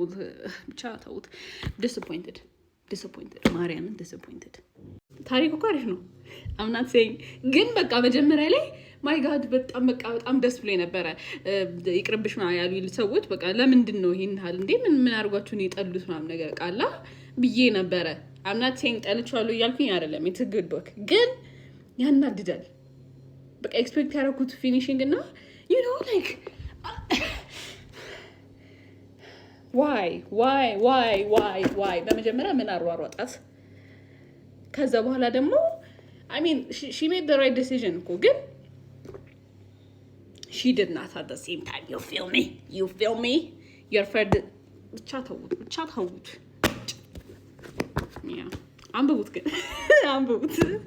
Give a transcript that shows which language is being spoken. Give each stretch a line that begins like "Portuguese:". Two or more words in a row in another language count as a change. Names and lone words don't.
Amharic: ብቻ ተውት። ዲስአፖይንትድ ማርያምን ዲስአፖይንትድ። ታሪኩ እኮ አሪፍ ነው
English: I'm not saying
Amharic: ግን በቃ መጀመሪያ ላይ
English: my god
Amharic: በጣም ደስ ብሎ ነበረ። ይቅርብሽ ያሉ ሰዎች በቃ ለምንድን ነው ይሄን ያህል እንዴ ምን አድርጓችሁ ነው የጠሉት ምናምን ነገር ቃላ ብዬ ነበረ።
English: I'm not saying
Amharic: ጠልቻለሁ እያልኩኝ አይደለም።
English: it's a good book
Amharic: ግን ያናድዳል። በቃ ኤክስፔክት ያደረኩት ፊኒሺንግ እና
English: you know like ዋይ
Amharic: በመጀመሪያ ምን አሯሯጣት ከዛ በኋላ ደግሞ
English: I mean she made the right decision
Amharic: እኮ ግን
English: she did not at the same time. You feel me your friend
Amharic: ብቻ ተውት አንብቡት ግን አንብቡት